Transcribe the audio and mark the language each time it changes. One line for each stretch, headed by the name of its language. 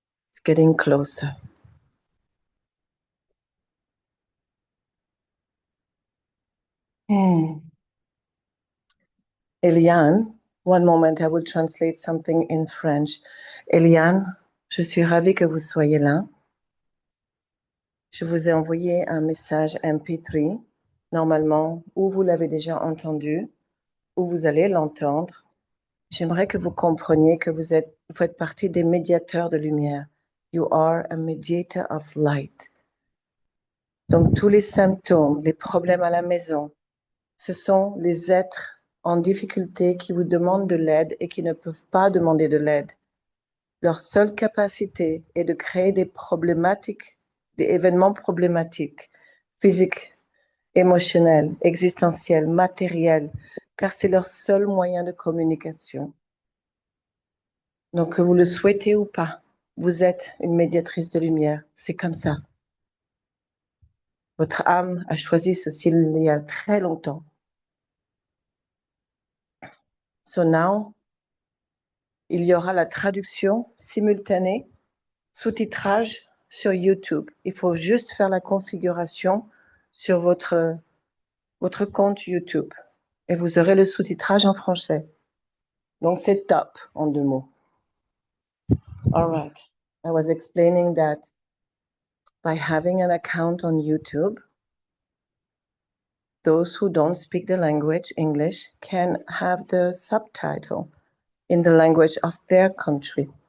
English: It's getting closer. Eliane, one moment, I will translate something in French.
French: Eliane, je suis ravie que vous soyez là. Je vous ai envoyé un message MP3, normalement, ou vous l'avez déjà entendu, ou vous allez l'entendre. J'aimerais que vous compreniez que vous faites partie des médiateurs de lumière.
English: You are a mediator of light.
French: Donc, tous les symptômes, les problèmes à la maison, ce sont les êtres en difficulté qui vous demandent de l'aide et qui ne peuvent pas demander de l'aide. Leur seule capacité est de créer des problématiques, des événements problématiques, physiques, émotionnels, existentiels, matériels, car c'est leur seul moyen de communication. Donc, que vous le souhaitez ou pas, vous êtes une médiatrice de lumière. C'est comme ça. Votre âme a choisi ceci il y a très longtemps.
English: So now,
French: il y aura la traduction simultanée, sous-titrage sur YouTube. Il faut juste faire la configuration sur votre compte YouTube et vous aurez le sous-titrage en français. Donc, c'est top, en 2 mots.
English: All right. I was explaining that by having an account on YouTube, those who don't speak the language, English, can have the subtitle in the language of their country.